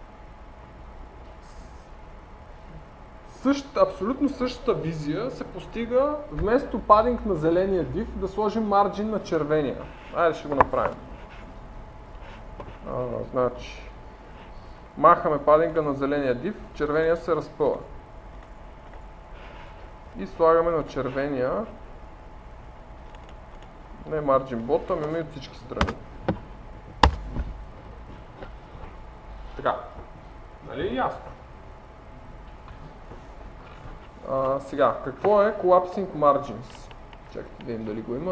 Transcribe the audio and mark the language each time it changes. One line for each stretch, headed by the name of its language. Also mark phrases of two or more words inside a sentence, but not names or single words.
Bulgarian: Абсолютно същата визия се постига вместо padding на зеления div да сложим margin на червения. Айде ще го направим. Значи, махаме падинга на зеления div, червения се разпъва. И слагаме на червения не
English: margin bottom,
Bulgarian: ами от всички страни. Така. Нали ясно? Сега, какво е
English: collapsing margins?
Bulgarian: Чакайте да видим дали го има.